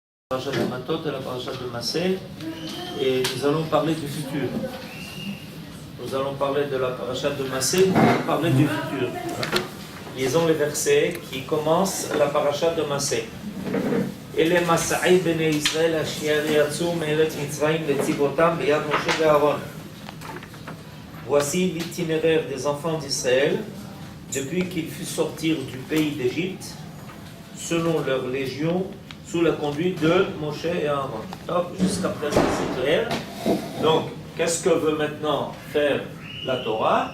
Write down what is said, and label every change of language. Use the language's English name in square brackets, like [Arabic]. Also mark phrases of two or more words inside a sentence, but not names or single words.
[French] Parashat de Matot et la Parashat de Massé, et nous allons parler du futur. Nous allons parler de la Parashat de Massé, nous allons parler du futur. Lisons les versets qui commencent la Parashat de Massé. [Hebrew] אלה מסעי בני ישראל אשר יצאו מארץ מצרים לצבאתם ביד משה ואהרן. [French] Voici l'itinéraire des enfants d'Israël depuis qu'ils furent sortir du pays d'Égypte, selon leur légion, sous la conduite de Moshe et Aaron. Hop, jusqu'à présent c'est clair. Donc, qu'est-ce que veut maintenant faire la Torah?